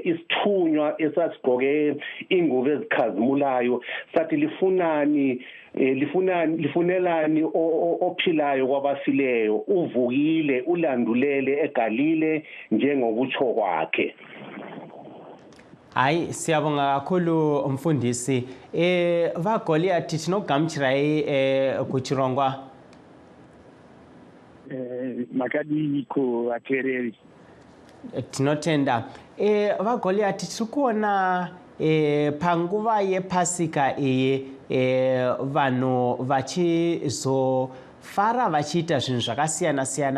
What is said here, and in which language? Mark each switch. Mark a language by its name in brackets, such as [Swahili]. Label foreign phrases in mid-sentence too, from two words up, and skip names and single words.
[Zulu] Isithunywa esasigqoke ingubo ezikhazimulayo sathi lifunelani ophilayo kwabafileyo, uvukile, ulandulele eGalile njengokutsho kwakhe. Hayi, siyabonga kakhulu mfundisi. [Shona] VaGoliath tinokugamchirai kuchirongwa. Makadi ku atereri. Tinotenda. VaGoliath tikuona panguva yephasika vanhu vachizofara vachiita zvinhu zvakasiyana siyana.